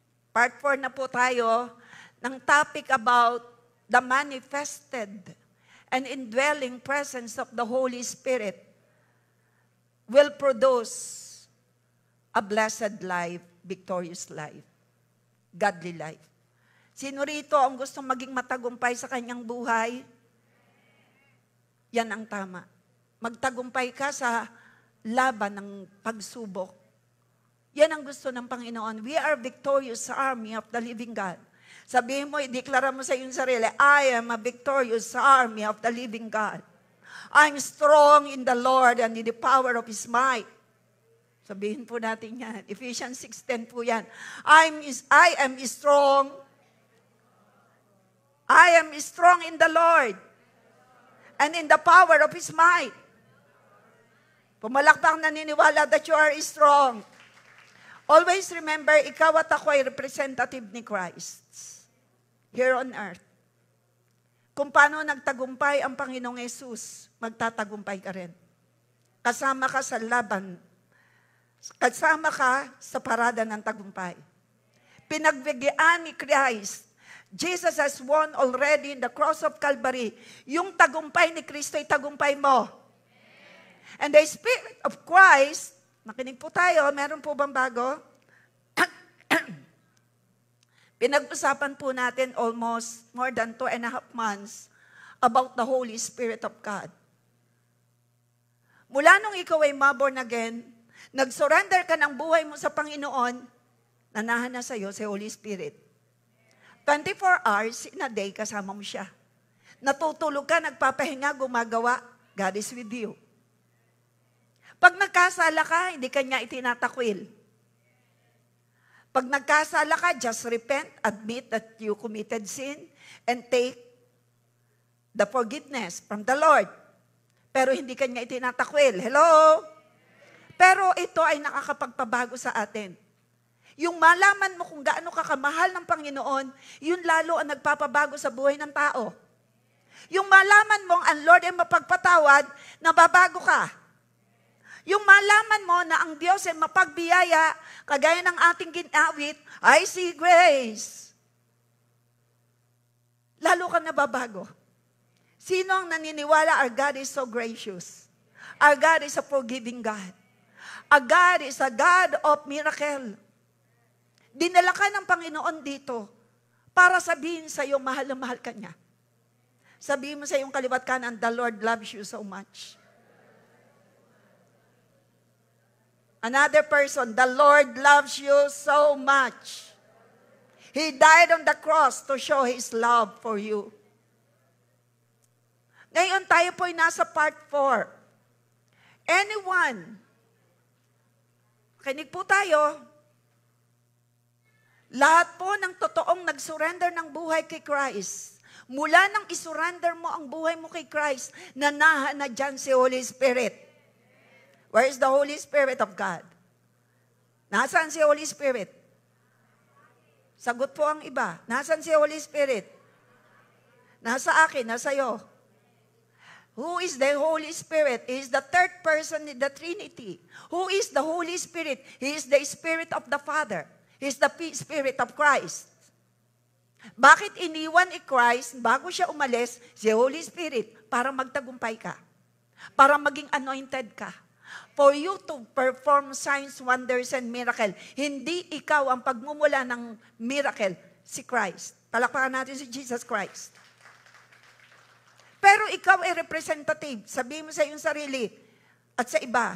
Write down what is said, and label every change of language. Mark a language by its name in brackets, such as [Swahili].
[English] Part 4 [Filipino] na po tayo ng [English] topic about the manifested and indwelling presence of the Holy Spirit will produce a blessed life, victorious life, godly life. [Filipino] Sino rito ang gustong maging matagumpay sa kanyang buhay? Yan ang tama. Magtagumpay ka sa laban ng pagsubok. Yan ang gusto ng Panginoon. [English] We are victorious army of the living God. [Filipino] Sabihin mo, ideklara mo sa iyong sarili, [English] I am a victorious army of the living God. I'm strong in the Lord and in the power of His might. Sabihin po natin yan. Ephesians 6:10 po yan. I am strong. I am strong in the Lord and in the power of His might. [Filipino] Pumalakpak naniniwala [English] that you are strong. Always remember, [Filipino] ikaw at ako ay [English] representative ni Christ here on earth. [Filipino] Kung paano nagtagumpay ang Panginoong Yesus, magtatagumpay ka rin. Kasama ka sa laban. Kasama ka sa parada ng tagumpay. Pinagbigyan ni Christ. [English] Jesus has won already in the cross of Calvary. [Filipino] Yung tagumpay ni Kristo ay tagumpay mo. [English] And the Spirit of Christ, [Filipino] makinig po tayo, meron po bang bago? Pinag-usapan po natin [English] almost more than 2.5 months about the Holy Spirit of God. [Filipino] Mula nung ikaw ay born again, nag-surrender ka ng buhay mo sa Panginoon, nanahan na sa iyo si Holy Spirit. [English] 24 hours in a day [Filipino] kasama mo siya. Natutulog ka, nagpapahinga, gumagawa, [English] God is with you. [Filipino] Pag nagkasala ka, hindi ka niya itinatakwil. Pag nagkasala ka, [English] just repent, admit that you committed sin, and take the forgiveness from the Lord. [Filipino] Pero hindi ka niya itinatakwil. Hello? Pero ito ay nakakapagpabago sa atin. Yung malaman mo kung gaano ka kamahal ng Panginoon, yun lalo ang nagpapabago sa buhay ng tao. Yung malaman mo ang Lord ay mapagpatawad, nababago ka. Yung malaman mo na ang Diyos ay mapagbiyaya, kagaya ng ating ginawit, [English] I see grace. [Filipino] Lalo ka nababago. Sino ang naniniwala, [English] our God is so gracious. Our God is a forgiving God. Our God is a God of miracle. [Filipino] Dinala ka ng Panginoon dito para sabihin sa iyo, mahal na mahal ka niya. Sabihin mo sa iyong kaliwat kanan, [English] the Lord loves you so much. Another person, the Lord loves you so much. He died on the cross to show His love for you. [Filipino] Ngayon tayo po'y nasa part 4. Anyone, kinig po tayo, lahat po ng totoong nag-surrender ng buhay kay Christ, mula nang isurrender mo ang buhay mo kay Christ, nanahan na dyan si Holy Spirit. [English] Where is the Holy Spirit of God? [Filipino] Nasaan si Holy Spirit? Sagot po ang iba. Nasaan si Holy Spirit? Nasa akin, nasa iyo. [English] Who is the Holy Spirit? He is the third person in the Trinity. Who is the Holy Spirit? He is the Spirit of the Father. He is the Spirit of Christ. [Filipino] Bakit iniwan ni Christ bago siya umalis si Holy Spirit? Para magtagumpay ka. Para maging anointed ka. [English] For you to perform signs, wonders, and miracle. [Filipino] Hindi ikaw ang pagmumula ng miracle, si Christ. Palakpakan natin si Jesus Christ. Pero ikaw ay representative. Sabihin mo sa iyong sarili at sa iba.